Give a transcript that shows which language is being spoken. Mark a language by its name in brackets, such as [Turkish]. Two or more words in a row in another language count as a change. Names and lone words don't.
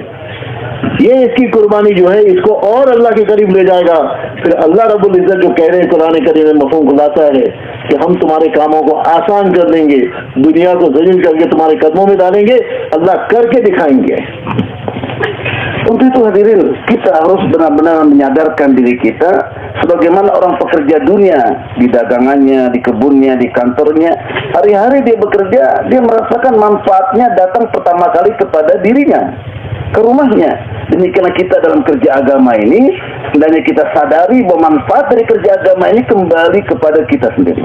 [Urdu] یہ اس کی قربانی جو ہے اس کو اور اللہ کے قریب لے جائے گا. پھر اللہ رب العزت جو کہہ رہے ہیں قرآن کریم میں مفہوم خلاصہ ہے کہ ہم تمہارے کاموں کو آسان کر دیں گے، دنیا کو ذلیل کر کے تمہارے قدموں میں ڈالیں گے، اللہ کر کے دکھائیں گے. [Indonesian] Untuk itu hadirin, kita harus benar-benar menyadarkan diri kita sebagaimana orang pekerja dunia di dagangannya, di kebunnya, di kantornya. Hari-hari dia bekerja, dia merasakan manfaatnya datang pertama kali kepada dirinya, ke rumahnya. Demikianlah kita dalam kerja agama ini, hendaknya kita sadari bahwa manfaat dari kerja agama ini kembali kepada kita sendiri.